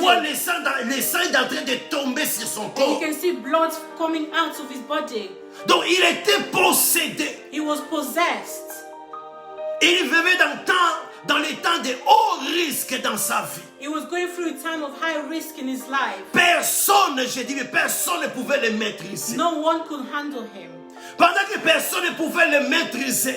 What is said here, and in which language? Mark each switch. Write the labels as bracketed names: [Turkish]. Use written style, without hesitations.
[French] vois le sang est en train de tomber sur son [English] And [French] corps. [English] you can see blood coming out of his body. [French] Donc il était possédé. [English] He was possessed. [French] Il vivait dans les temps de haut risque dans sa vie. [English] He was going through a time of high risk in his life. [French] Personne, je dis, mais personne ne pouvait le maîtriser. [English] No one could handle him. [French] Pendant que personne ne pouvait le maîtriser,